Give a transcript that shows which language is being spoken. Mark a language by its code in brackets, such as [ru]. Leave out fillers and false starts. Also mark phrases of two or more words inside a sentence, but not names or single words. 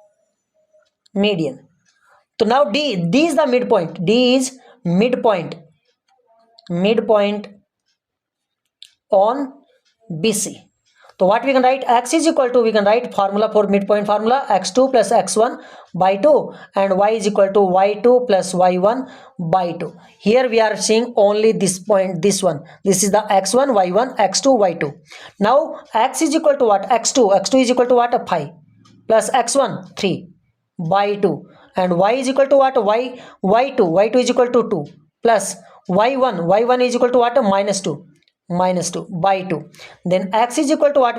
[en] So now D is the midpoint. D is midpoint on BC. So what we can write? X is equal to, we can write formula for midpoint formula, x2 plus x1 by 2, and y is equal to y2 plus y1 by 2. Here we are seeing only this point, this one. This is the x1, y1, x2, y2. Now x is equal to what? X2 is equal to what? 5 plus x1 3 by 2, and y is equal to what? Y2 is equal to 2 plus y1 is equal to what? Minus 2 by 2. Then x is equal to what?